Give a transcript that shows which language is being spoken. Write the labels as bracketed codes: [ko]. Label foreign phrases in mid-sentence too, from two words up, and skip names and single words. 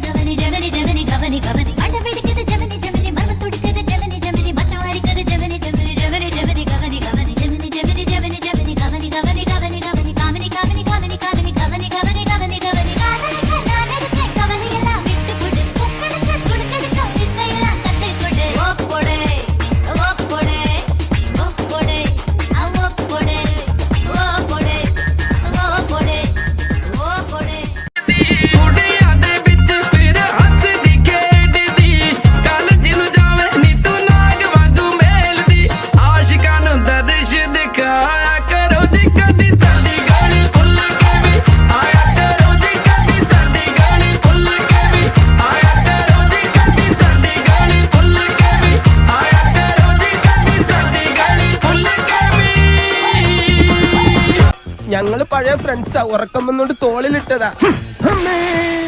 [ta] கவனி ஜெமினி ஜெமினி கவனி கவனி அண்ட வெடிக்குது ஜெமினி ஜெமினி மர்ம துடிக்குது ஜெமினி ஜெமினி மச்சம் அரிக்குது ஜெமினி ஜெமினி ஜெமினி ஜெமினி கவனி கவனி ஜெமினி ஜெமினி ஜெமினி ஜெமினி கவனி கவனி கவனி கவனி காமினி காமினி காமினி காமினி கவனி கவனி கவனி கவனி காதலுக்கு நான் இருக்கேன் கவலை எல்லாம் விட்டு கொடு புக்களுக்கு சுடுக்கடுக்க வித்தையெல்லாம் கத்து கொடு ஓக்கு போடு ஓக்கு போடு ஓக்கு போடு ஓக்கு போடு ஓ போடு ஓ போடு ஓ போடு [pa] ਕੁੜੀਆਂ ਦੇ ਵਿੱਚ ਫਿਰ ਹੱਸਦੀ ਖੇਡਦੀ ਕਾਲਜ ਨੂੰ ਜਾਵੇ ਨੀ ਤੂੰ ਨਾਗ ਵਾਂਗੂ ਮੇਲਦੀ ਆਸ਼ਿਕਾਂ ਨੂੰ ਦਰਸ਼ ਦਿਖਾਇਆ ਕਰੋ ਜੀ ਕਦੀ ਸਾਡੀ ਗਾਲੀ ਭੁੱਲ ਕੇ ਵੀ ਆਇਆ ਕਰੋ ਜੀ ਕਦੀ ਸਾਡੀ ਗਾਲੀ ਭੁੱਲ ਕੇ ਵੀ ਆਇਆ ਕਰੋ ਜੀ ਕਦੀ ਸਾਡੀ ਗਾਲੀ ਭੁੱਲ ਕੇ ਵੀ ਆਇਆ ਕਰੋ ਜੀ ਕਦੀ ਸਾਡੀ ਗਾਲੀ ਭੁੱਲ ਕੇ ਵੀ [ml] ഞങ്ങള് പഴയ ഫ്രണ്ട്സാ ഉറക്കം വന്നോണ്ട് തോളിലിട്ടതാ അമ്മേ